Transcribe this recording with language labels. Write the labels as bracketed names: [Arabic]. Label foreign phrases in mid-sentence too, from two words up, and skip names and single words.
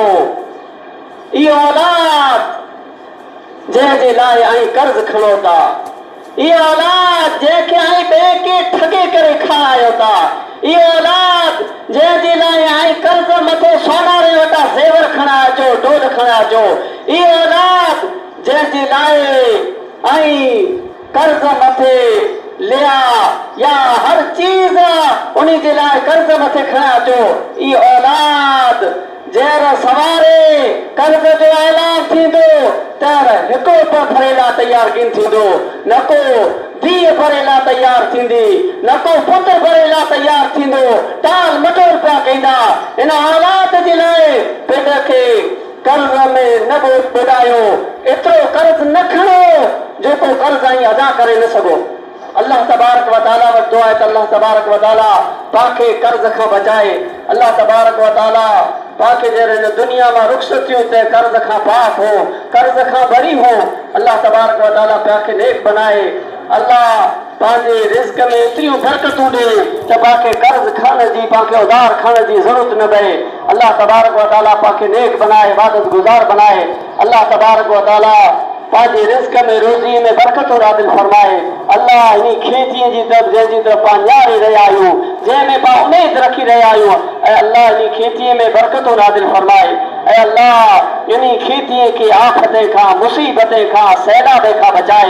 [Sindhi] इहो औलाद जंहिंजे लाइ ऐं कर्ज़ खणो था, इहो औलाद जंहिंखे ऐं ॿिए खे ठगे करे खारायो था, इहो औलाद जंहिंजे लाइ ऐं कर्ज़ मथे सोनारे वटा ज़ेवर खणा अचो, ढोल खणा अचो, इहो औलाद जंहिंजे लाइ ऐं कर्ज़ मथे लिया या हर चीज़ उन जे लाइ कर्ज़ मथे खणा अचो, इहो औलाद जहिड़ा सवारे कर्ज़ जो ऐलान थींदो त हिकिड़ो पण भरे लाइ तयार किन थींदो, न को धीअ भरे लाइ तयारु थींदी, न को पुट भरे लाइ तयारु थींदो। टाल मटोल पिया कंदा। इन हालात जे लाइ पिंड खे कर्ज़ में न ॿुधायो, एतिरो कर्ज़ न खणो जेको कर्ज़ आई अदा करे न सघो। [Arabic] الله تبارك وتعالى [Sindhi] वटि दुआ आहे त [Arabic] الله تبارك وتعالى [Sindhi] पाखे कर्ज़ खां बचाए। [Arabic] الله تبارك وتعالى [Sindhi] पाखे जहिड़े हिन दुनिया मां रुख़्सत थियूं त कर्ज़ खां पाक हो, कर्ज़ खां बरी हो। [Arabic] الله تبارك وتعالى [Sindhi] पाखे नेक बनाए। अल्लाह पंहिंजे रिज़्क़ में एतिरियूं बरकतूं ॾे त पाखे कर्ज़ खणण जी, पाखे उधार खणण जी ज़रूरत न पए। [Arabic] الله تبارك وتعالى [Sindhi] पाखे नेक बनाए, इबादत गुज़ार बनाए। [Arabic] الله تبارك وتعالى [Sindhi] पंहिंजे रिज़्क़ में रोज़ी में बरकतूं नाज़िल फरमाए। अल्लाह इन खेतीअ जी तरफ़ जंहिंजी तरफ़ पाण निहारे रहिया आहियूं, जंहिंमें पाण उमेद रखी रहिया आहियूं, ऐं अल्लाह इन खेतीअ में बरकतूं नाज़िल फरमाए। ऐं अल्लाह इन खेतीअ खे आफ़त खां, मुसीबत खां, सैलाब खां बचाए।